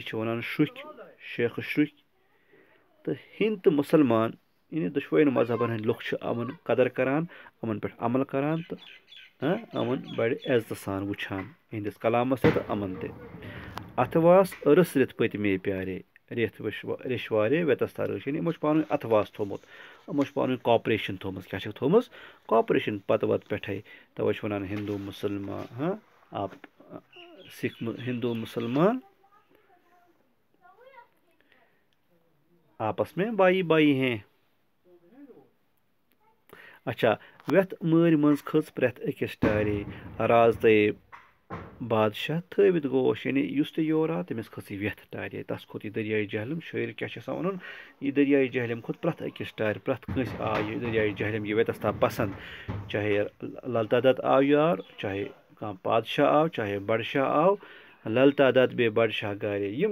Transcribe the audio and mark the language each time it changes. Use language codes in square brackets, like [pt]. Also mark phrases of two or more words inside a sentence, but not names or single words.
[ks] چھِ ونان شُکھۍ شیخہٕ شُکھۍ تہٕ ہِنٛدۍ تہٕ مُسلمان یعنی دۄشوٕنی مذہبن ہٕنٛدۍ لُکھ چھِ یِمن قدر کران یِمن پٮ۪ٹھ عمل کران تہٕ یِمن بڑِ عزتہٕ سان وٕچھان یِہنٛدِس کلامس تہِ تہٕ یِمن تہِ اتھواس رٕژرِتھ پٔتمے پیارے ریٚشوارے ویتستا رٲچھ یعنی یِمو چھُ پانہٕ ؤنۍ اتھواس تھوٚومُت یِمو چھِ پانہٕ ؤنۍ کاپریشن تھٲومٕژ کیٛاہ چھکھ تھٲومٕژ کاپریشن پتہٕ وتہٕ پٮ۪ٹھے توے چھِ ونان ہندوٗ مُسلمان سِکھ ہندوٗ مُسلمان [ur] آپس میں بائی بائی ہیں اچھا [ks] ویٚتھ مٲرۍ منٛز کھٔژ پرٛٮ۪تھ أکِس ٹارے راز تَے بادشاہ تھٲوِتھ گوش یعنی یُس تہِ یور آو تٔمِس کھٔژ یہِ ویٚتھ ٹارے تس کھوٚت یہِ دٔریاے جہلم شٲعرِ کیٛاہ چھُ یژھان ونُن یہِ دٔریاے جہلم کھوٚت پرٛٮ۪تھ أکِس ٹارِ پرٛٮ۪تھ کٲنٛسہِ آو یہِ دٔریاے جہلم یہِ ویتستا پسنٛد چاہے للتا دت آو یور چاہے کانٛہہ بادشاہ آو چاہے بڈشاہ آو للتا دت بیٚیہِ بڈشاہ گارے یِم